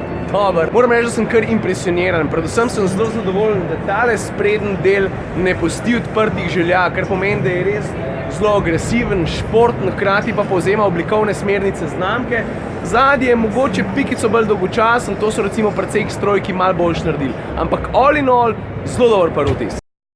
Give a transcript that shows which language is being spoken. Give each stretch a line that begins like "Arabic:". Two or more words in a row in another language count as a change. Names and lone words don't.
Slovenian: Moram reči, da sem kar impresioniran. Predvsem sem zelo zadovoljen, da tale sprednji del ne pusti odprtih želja, kar pomeni, da je res zelo agresiven, športno, hkrati pa povzema oblikovne smernice znamke. Zadnji je mogoče pikico bolj dolgočasen, to so recimo pri CX-trojki malo boljš naredili.
English: Ampak all in all,
Slovenian: zelo dober prvi vtis.